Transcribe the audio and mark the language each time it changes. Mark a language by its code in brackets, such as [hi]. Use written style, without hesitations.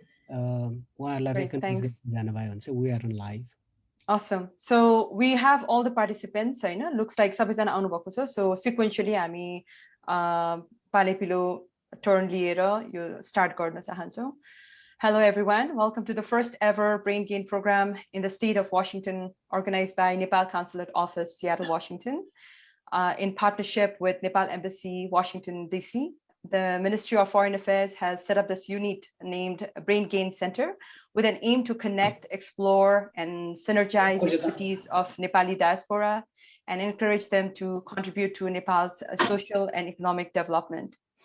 [ne] उहाँहरुलाई [en] recognize [ne] गर्नुभयो भने चाहिँ [en] we are on live. Awesome. So we have all the participants, right? Looks like [ne] सबैजना आउनु भएको छ. [en] So sequentially [ne] हामी पालेपिलो turn लिएर यो start गर्न चाहन्छौँ. [en] Hello everyone. Welcome to the first ever Brain Gain program in the state of Washington, organized by Nepal Consulate Office, Seattle, Washington, in partnership with Nepal Embassy, Washington, D.C. The Ministry of Foreign Affairs has set up this unit named Brain Gain Center with an aim to connect, explore, and synergize the expertise of Nepali diaspora and encourage them to contribute to Nepal's social and economic development.